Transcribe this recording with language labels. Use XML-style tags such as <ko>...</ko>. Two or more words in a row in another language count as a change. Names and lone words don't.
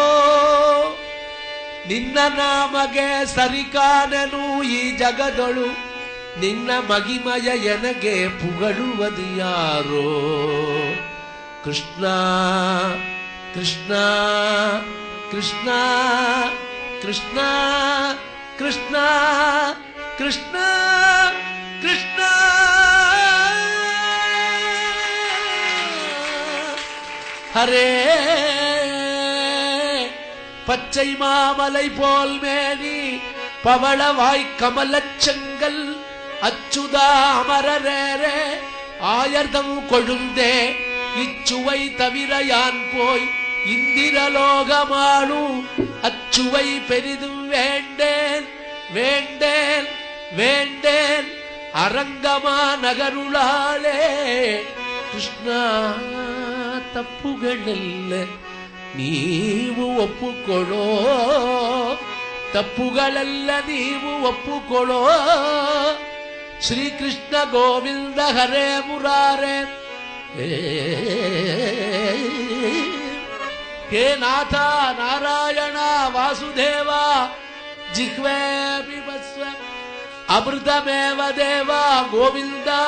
<kn>ನಿನ್ನ ನಾಮಗೆ ಸರಿಕಾನನು ಈ ಜಗದೊಳು, ನಿನ್ನ ಮಹಿಮಯ ಎನಗೆ ಪುಗಳುವುದು ಯಾರೋ. ಕೃಷ್ಣ ಕೃಷ್ಣ ಕೃಷ್ಣ ಕೃಷ್ಣ ಕೃಷ್ಣ ಕೃಷ್ಣ ಕೃಷ್ಣ.</kn> <ta>ஹரே பச்சை மாமலை போல் மேனி பவளவாய் கமலச்செங்கல் அச்சுதா அமரரே ஆயர்தம் கொழுந்தே இச்சுவை தவிர யான் போய் இந்திரலோகமானு அச்சுவை பெரிதும் வேண்டேன் வேண்டேன் வேண்டேன் அரங்கமா நகருளாலே.</ta> <kn>ಕೃಷ್ಣ ತಪ್ಪುಗಳೆಲ್ಲ ನೀವು ಒಪ್ಪುಕೊಳ್ಳೋ, ತಪ್ಪುಗಳೆಲ್ಲ ನೀವು ಒಪ್ಪುಕೊಳ್ಳೋ.</kn> <sa>ಶ್ರೀಕೃಷ್ಣ ಗೋವಿಂದ ಹರೇ ಮುರಾರೇ ಹೇ ನಾಥ ನಾರಾಯಣ ವಾಸುದೇವ ಜಿಹ್ವೆ ಬಿಭಸ್ವ ಅಮೃತಮೇವ ದೇವ ಗೋವಿಂದ</sa>